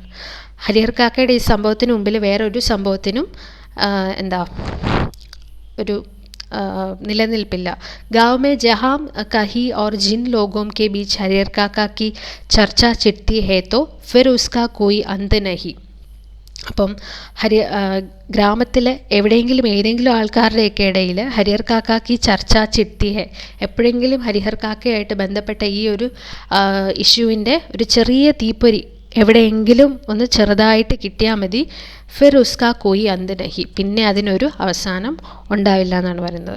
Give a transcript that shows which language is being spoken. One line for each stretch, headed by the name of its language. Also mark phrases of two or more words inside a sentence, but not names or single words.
Malayalam: ഹരിഹർ കാക്കയുടെ ഈ സംഭവത്തിന് മുമ്പിൽ വേറൊരു സംഭവത്തിനും ഒരു निलनिल्पिल्ला।
Hindi: गांव में जहाँ कहीं और जिन लोगों के बीच हरिहर काका की चर्चा छिड़ती है तो फिर उसका कोई अंत नहीं.
Malayalam: അപ്പം ഗ്രാമത്തിൽ എവിടെയെങ്കിലും ഏതെങ്കിലും ആൾക്കാരുടെയൊക്കെ ഇടയിൽ ഹരിഹർ കാക്കാക്ക്
Hindi: चर्चा छिड़ती है,
Malayalam: എപ്പോഴെങ്കിലും ഹരിഹർ കാക്കയായിട്ട് ബന്ധപ്പെട്ട ഈ ഒരു ഇഷ്യൂവിൻ്റെ ഒരു ചെറിയ തീപ്പൊരി എവിടെയെങ്കിലും ഒന്ന് ചെറുതായിട്ട് കിട്ടിയാൽ മതി,
Hindi: फिर उसका कोई अंत नहीं,
Malayalam: പിന്നെ അതിനൊരു അവസാനം ഉണ്ടാവില്ല എന്നാണ് പറയുന്നത്.